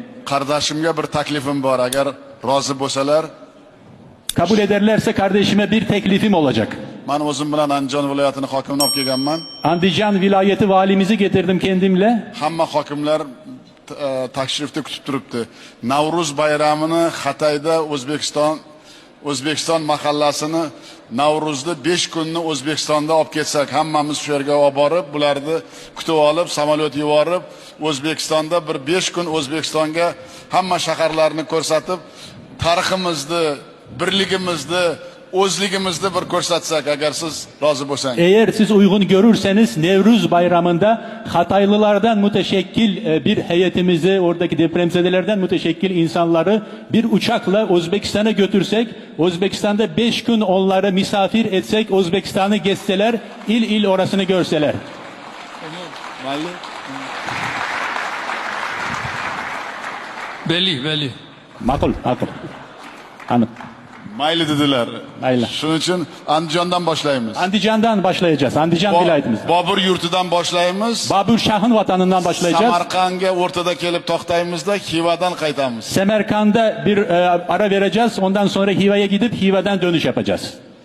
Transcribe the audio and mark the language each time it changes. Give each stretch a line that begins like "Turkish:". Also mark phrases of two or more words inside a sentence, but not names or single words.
Uzbek: qardoshimga bir taklifim bor, agar rozi bo'lsalar.
Turkish: Kabul ederlerse kardeşime bir teklifim olacak.
Uzbek: Men o'zim bilan Andijon viloyatining hokimini olib kelganman.
Turkish: Andijan vilayeti valimizi getirdim kendimle.
Uzbek: Hamma hokimlar tashrifda kutib turibdi. Navruz bayramini Xitoyda O'zbekiston mahallasini Navruzda 5 kunni O'zbekistonda olib ketsak, hammamiz shu yerga olib borib, bularni kutib olib, samolyot yuborib, O'zbekistonda bir 5 kun O'zbekistonga hamma shaharlarni ko'rsatib, tariximizni, birligimizni, o'zligimizni bir ko'rsatsak, agar siz rozi bo'lsangiz.
Turkish: Eğer siz uygun görürseniz Nevruz bayramında Hataylılardan müteşekkil bir heyetimizi, oradaki depremzedelerden müteşekkil insanları bir uçakla Özbekistan'a götürsek, Özbekistan'da 5 gün onları misafir etsek, Özbekistan'ı gezseler, il il orasını görseler. Belli. Makul. Anladım.
Uzbek: Mayli dedilar. Mayli. Shuning uchun Andijondan boshlaymiz.
Turkish: Andijan'dan başlayacağız. Andijan vilayetimizden.
Uzbek: Bobur yurtidan boshlaymiz.
Turkish: Babur Şah'ın vatanından başlayacağız.
Uzbek: Samarqandga o'rtada kelib to'xtaymizda, Xivadan qaytamiz.
Turkish: Semerkand'da bir ara vereceğiz. Ondan sonra Hiva'ya gidip Hiva'dan dönüş yapacağız.